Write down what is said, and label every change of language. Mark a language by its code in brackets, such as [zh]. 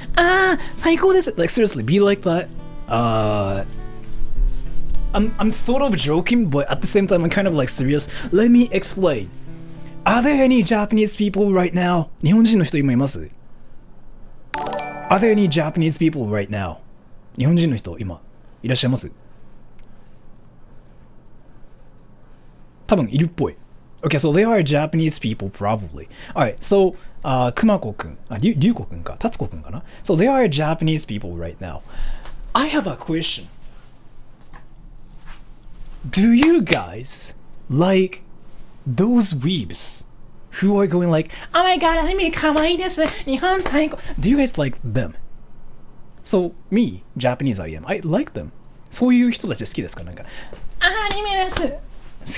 [ja] Ah, saikou desu. [en] Like, seriously, be like that. I'm sort of joking, but at the same time, I'm kind of like serious. Let me explain. Are there any Japanese people right now? [ja] 日本人の人今います? Are there any Japanese people right now? 日本人の人今いらっしゃいます? 多分いるっぽい。 [en] Okay, so there are Japanese people probably. Alright, so, [ja] 熊子くん、龍子くんか、達子くんかな? [en] So there are Japanese people right now. I have a question. Do you guys like those weebs who are going like, oh my god, [ja] anime kawaii desu, Nihon saiko. [en] Do you guys like them? So, me, Japanese I am, I like them. [ja] そういう人たち好きですか？なんか、アニメです。